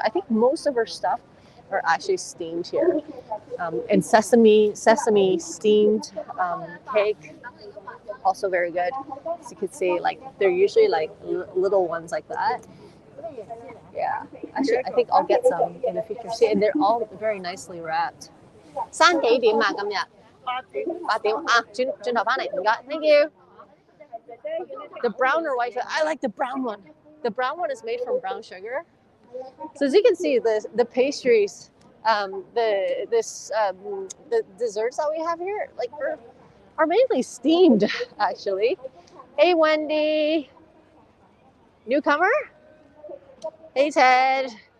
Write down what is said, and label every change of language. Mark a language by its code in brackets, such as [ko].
[en] I think most of her stuff are actually steamed here. And sesame steamed cake, also very good. As you can see, like they're usually like little ones like that. Yeah, actually, I think I'll get some in the future. See, and they're all very nicely wrapped. [yue] 生幾點啊？今日8點啊，轉頭返嚟，唔該 ， [en] thank you。 The brown or white, I like the brown one. The brown one is made from brown sugar. So as you can see, the pastries, the desserts that we have here, like are mainly steamed, actually. Hey Wendy, newcomer. Hey Ted.